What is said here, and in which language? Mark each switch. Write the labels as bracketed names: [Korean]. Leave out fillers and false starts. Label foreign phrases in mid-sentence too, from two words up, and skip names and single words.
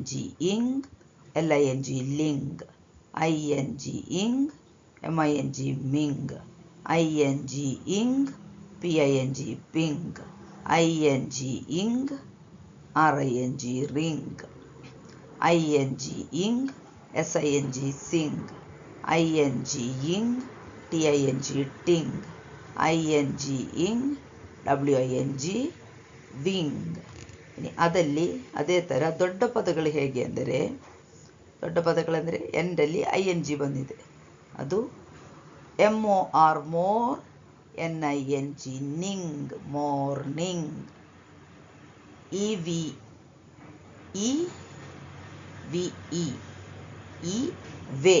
[English] ing, ling ling, ing ing, ming ming, ing ing, ping ping, ing ing, ring ring, ing ing, sing sing, ing ing, ting, ing ing, wing wing. [Kannada] ಇനി ಅದಲ್ಲಿ ಅದೇ ಥರ ದೊಡ್ಡ ಪದಗಳು ಹೇಗೆ ಅಂದರೆ, ದೊಡ್ಡ ಪದಗಳೆಂದರೆ ಎಂಡಲ್ಲಿ ING ಬಂದಿದೆ, ಅದು MOR ಮೋರ್, NING ನಿಂಗ್ ಮಾರ್ನಿಂಗ್, EVE ವೇ.